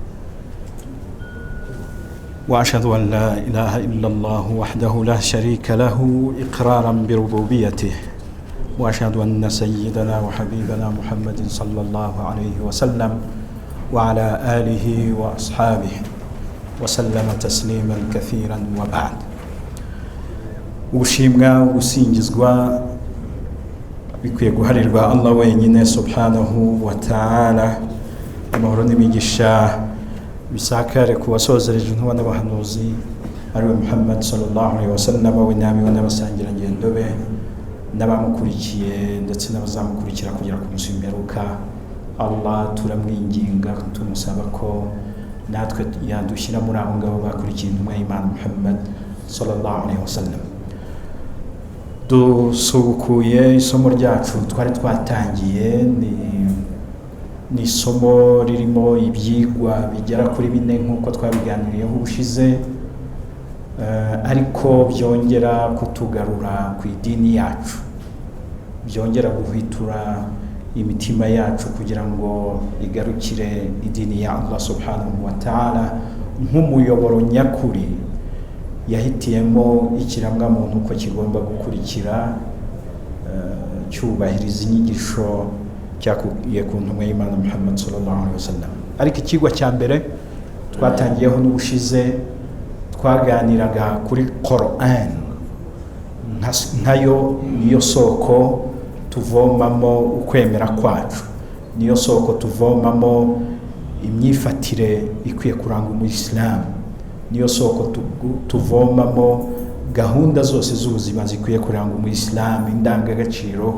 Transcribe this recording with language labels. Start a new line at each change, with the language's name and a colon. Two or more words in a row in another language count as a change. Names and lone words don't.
Arabic: وأشهد أن لا إله إلا الله وحده لا شريك له إقرارا بربوبيته وأشهد أن سيدنا وحبيبنا محمد صلى الله عليه وسلم وعلى آله وأصحابه وسلم تسليما كثيرا وبعد
Kinyarwanda: ubushimwa ubusingizwa bikwiye guharirwa Allah wenyine
Arabic: سبحانه وتعالى.
Kinyarwanda: Amahoro n'imigisha bisakare ku basozereje intuba n'abahanuzi ariwe Muhammad
Arabic: صلى الله عليه وسلم
Kinyarwanda: w'inami n'abasangira ngendo be n'abamukurikiye ndetse n'abazamukurikira kugera ku munsi w'imperuka. Allah turamwinginga tumusaba ko natwe yadushyira muri abo ngabo bakurikiye intumwa y'Imana Muhammad
Arabic: صلى الله عليه وسلم.
Kinyarwanda: Dusubukuye isomo ryacu twari twatangiye ni isomo ririmo ibyigwa bigera kuri 4 nk'uko twabiganiriyeho ubushize, ariko byongera kutugarura ku idini yacu, byongera guhitura imitima yacu kugira ngo igarukire idini ya Allah
Arabic: سبحانه وتعالى
Kinyarwanda: nk'umuyoboro nyakuri yahitiyemo ikiremwa muntu ko kigomba gukurikira cyubahiriza inyigisho cyakuye ku ntumwa y'Imana Muhammad
Arabic: صلى الله عليه وسلم.
Kinyarwanda: Ariko ikigwa cya mbere twatangiyeho n'ubushize twaganiraga kuri Quran nkayo niyo soko tuvomamo ukwemera kwacu, niyo soko tuvomamo imyifatire ikwiye kuranga umuyisilamu, niyo soko tuvomamo gahunda zose z'ubuzima zikwiye kuranga umuyisilamu, indangagaciro.